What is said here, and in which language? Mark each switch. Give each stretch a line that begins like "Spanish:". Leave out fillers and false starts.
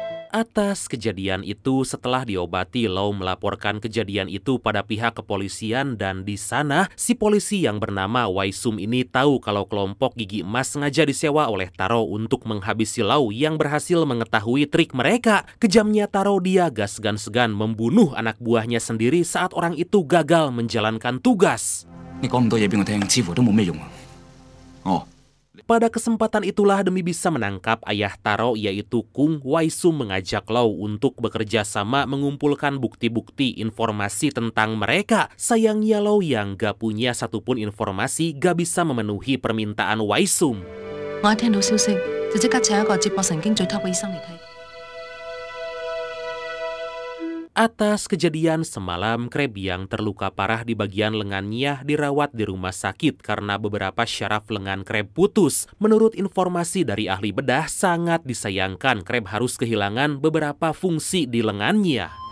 Indonesian: Atas kejadian itu, setelah diobati, Lau melaporkan kejadian itu pada pihak kepolisian dan di sana si polisi yang bernama Wai Sum ini tahu kalau kelompok gigi emas sengaja disewa oleh Taro untuk menghabisi Lau yang berhasil mengetahui trik mereka. Kejamnya Taro, dia gak segan-segan membunuh anak buahnya sendiri saat orang itu gagal menjalankan tugas.
Cantonese: 你講咁多嘢俾我聽，似乎都冇咩用啊。哦。
Indonesian: Pada kesempatan itulah demi bisa menangkap ayah Taro yaitu Kung, Wai Sum mengajak Lau untuk bekerja sama mengumpulkan bukti-bukti informasi tentang mereka. Sayangnya Lau yang gak punya satupun informasi gak bisa memenuhi permintaan Wai Sum.
Cantonese: 我一聽到消息就即刻請一個接駁神經最 top 嘅醫生嚟睇。
Indonesian: Atas kejadian semalam, Crab yang terluka parah di bagian lengannya dirawat di rumah sakit karena beberapa syaraf lengan Crab putus. Menurut informasi dari ahli bedah, sangat disayangkan Crab harus kehilangan beberapa fungsi di lengannya.